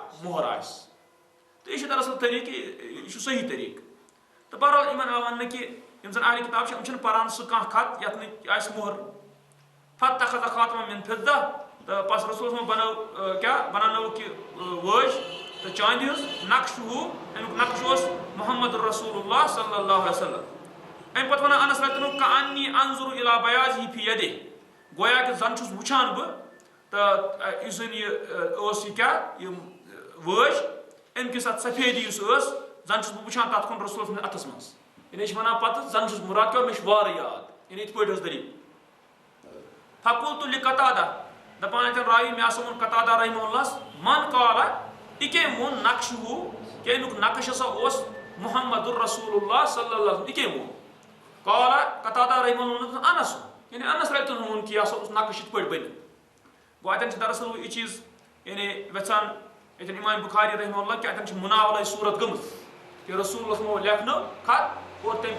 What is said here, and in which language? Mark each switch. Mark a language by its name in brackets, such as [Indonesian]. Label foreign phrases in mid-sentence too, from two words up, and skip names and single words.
[Kashmiri] مُہر آسہِ تہٕ یہِ چھُ دراصل طریٖقہٕ یہِ چھُ صحیح طریٖقہٕ تہٕ بہرحال یِمن آو وننہٕ کہِ یِم زن اہلِ کِتاب چھِ یِم چھِنہٕ پران سُہ کانٛہہ خط یتھ نہٕ آسہِ مُہر [Arabic] فَتَّخَذَ خاتَمًا مِن فِضَّہ [Kashmiri] تہٕ پس رسول صٲبن بنٲو کیٛاہ بناونٲوٕکھ یہِ وٲج تہٕ چاندِ ہٕنٛز نقشہٕ امیُک نقش اوس [Arabic] محمد الرسول اللہ صلی اللہ علیہ وسلم [Kashmiri] امہِ پتہٕ ونان انس [Arabic] رضی اللہ کأنی انظر الی بیاضہ فی یدہ [Kashmiri] گویا کہِ زن چھُس وٕچھان بہٕ تہٕ یُس زن یہِ اوس یہِ کیٛاہ یِم وٲج امہِ کِس اتھ سفیدی یُس ٲس زن چھُس بہٕ وٕچھان تتھ کُن رسول سٕنٛدِس اتھس منٛز یعنی یہِ چھِ ونان پتہٕ زن چھُس مُراد کیٛاہ مےٚ چھُ وارٕ یاد یعنی یِتھ پٲٹھۍ ٲس دٔلیٖل [Arabic] فقلت لقتادہ [Kashmiri] دپان اتٮ۪ن راوی مےٚ ہسا ووٚن قتادہ رحمہ اللہس من قال یہِ کٔمۍ ووٚن نقشہٕ کہِ امیُک نقش ہسا اوس [Arabic] محمد الرسول اللہ صلی اللہ علیہ وسلم [Kashmiri] یہِ کٔمۍ ووٚن [Arabic] قال قتادہ رحمہ اللہ [Kashmiri] ووٚنُن انس یعنی [Arabic] انس رضی اللہ [Kashmiri] ووٚن کہِ یہِ ہسا اوس نقش یِتھ پٲٹھۍ بٔنِتھ گوٚو اتٮ۪ن چھِ دراصل یہِ چیٖز یعنی یژھان ییٚتٮ۪ن امام بُخاری [Arabic] رحمہ اللہ [Kashmiri] کہِ اتٮ۪ن چھِ مُناولے صوٗرت گٔمٕژ کہِ رسول اللہ صٲبو لیکھنٲو خط اور تمہِ